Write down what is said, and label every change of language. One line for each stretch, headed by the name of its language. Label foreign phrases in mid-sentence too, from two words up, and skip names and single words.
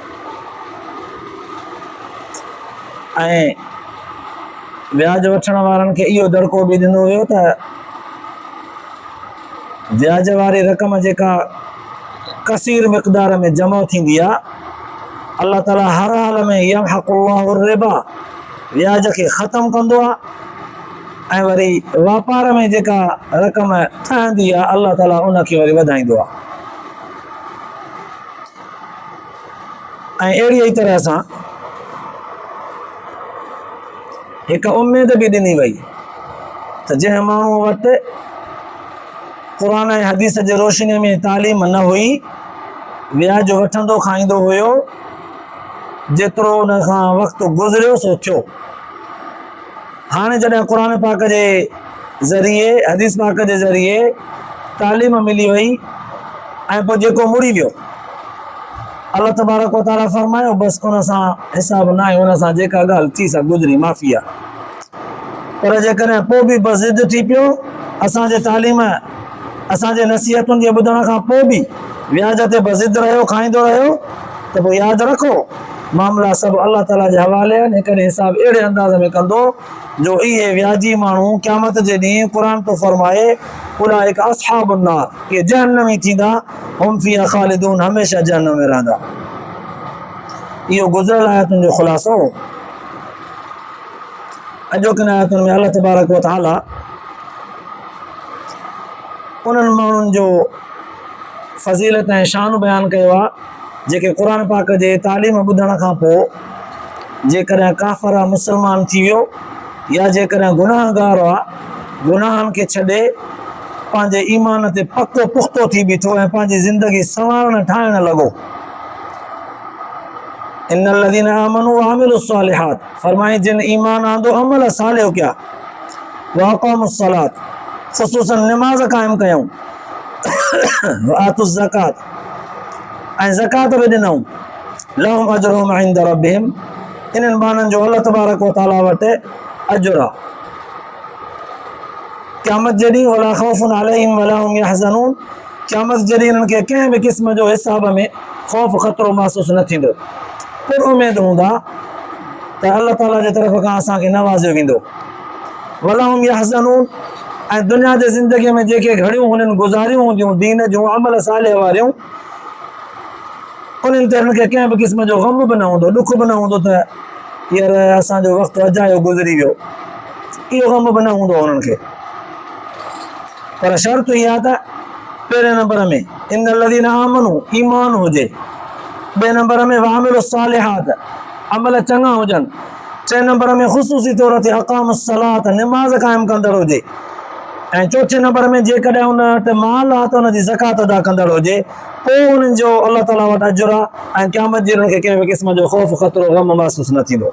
Sindhi: ऐं व्याज वठण वारनि खे इहो दड़को बि ॾिनो वियो त व्याज वारी रक़म जेका कसीर मिक़दार में जमा थींदी आहे, अल्लाह ताला हर हाल में
Arabic: يمحق الله الربا,
Sindhi: व्याज खे ख़तमु कंदो आहे ऐं वरी वापार में जेका रक़म ठहंदी आहे अल्लाह ताला उनखे वरी वधाईंदो आहे। ऐं अहिड़ीअ ई तरह सां हिकु उमेद बि ॾिनी वई त जंहिं माण्हू वटि क़ुरान ऐं हदीस जे रोशनीअ में तालीम न हुई, व्याज वठंदो खाईंदो हुयो, जेतिरो उन खां वक़्तु गुज़रियो सो थियो। हाणे जॾहिं क़ुरान पाक जे ज़रिए हदीस पाक जे ज़रिए तालीम मिली वई ऐं पोइ जेको मुड़ी वियो,
Arabic: الله تبارك وتعالى
Sindhi: फरमायो बसि उन सां हिसाब न आहे, उन सां जेका ॻाल्हि थी सा गुज़री माफ़ी आहे। पर जेकॾहिं पोइ बि बसि ज़िद थी पियो, असांजे तालीम असांजे नसीहतुनि जे ॿुधण खां पोइ बि व्याज ते बज़िद रहियो, खाईंदो रहियो, त पोइ यादि रखो मामला सभु अल्लाह ताला जे हवाले आहिनि। हिकिड़े हिसाब अहिड़े अंदाज़ में कंदो जो इहे व्याजी माण्हू क़यामत जे ॾींहुं क़ुरान थो फरमाए
Arabic: أولئك أصحاب النار,
Sindhi: इहे जहन्नमी थींदा,
Arabic: هم فيها خالدون,
Sindhi: हमेशह जहन्नम में रहंदा। इहो गुज़िरियल आयतुनि जो ख़ुलासो। अॼोकिन आयतुनि में
Arabic: الله تبارك وتعالى
Sindhi: उन्हनि माण्हुनि जो फ़ज़ीलत ऐं शान बयानु कयो आहे जेके क़ुरान पाक जे तालीम ॿुधण खां पोइ जेकॾहिं काफ़र आहे, मुस्लमान थी वियो, या जेकॾहिं गुनाहगार आहे, गुनाहनि खे छॾे पंहिंजे ईमान ते पको पुख़्तो थी बीठो ऐं पंहिंजी ज़िंदगी संवारण ठाहिण लॻो।
Arabic: إن الذين آمنوا وعملوا الصالحات,
Sindhi: फरमाए जिन ईमान आंदो अमल सालिह कया,
Arabic: وأقاموا الصلاة,
Sindhi: ख़ुसूसन नमाज़ क़ाइमु कयूं,
Arabic: وآتوا الزكاة,
Sindhi: ऐं ज़कात बि ॾिनऊं,
Arabic: لهم أجرهم عند ربهم,
Sindhi: इन्हनि माण्हुनि जो
Arabic: الله تبارك وتعالى
Sindhi: वटि अजुर आहे।
Arabic: क़यामत जे ॾींहुं ولا خوف عليهم ولا هم يحزنون,
Sindhi: क़यामत जे ॾींहुं इन्हनि खे कंहिं बि क़िस्म जो हिसाब में ख़ौफ़ ख़तरो महसूसु न थींदो। पुर उमेद हूंदा त अल्लाह ताला जे तरफ़ खां असांखे नवाज़ियो वेंदो।
Arabic: ولا هم يحزنون,
Sindhi: ऐं दुनिया जे ज़िंदगीअ में जेके घड़ियूं हुननि गुज़ारियूं हूंदियूं दीन जूं अमल सालिह वारियूं, उन्हनि ते हिननि खे कंहिं बि क़िस्म जो ग़म बि न हूंदो, ॾुख बि न हूंदो त हींअर असांजो वक़्तु अजायो गुज़री वियो, इहो ग़म बि न हूंदो उन्हनि खे। पर शर्त इहा त पहिरें नंबर में
Arabic: إن الذين آمنوا,
Sindhi: ईमान हुजे, ॿिए नंबर में
Arabic: وعملوا الصالحات,
Sindhi: अमल चङा हुजनि, टे नंबर में ख़ुसूसी तौर ते
Arabic: أقاموا الصلاة,
Sindhi: नमाज़ क़ाइमु कंदड़ हुजे, ऐं चौथे नंबर में जेकॾहिं उन वटि माल आहे त उनजी ज़कात अदा कंदड़ हुजे, पोइ उन्हनि जो अल्लाह ताला वटि अजुर आहे ऐं क़यामत जी उन्हनि खे कंहिं बि क़िस्म जो ख़ौफ़ ख़तरो ग़म महसूसु न थींदो।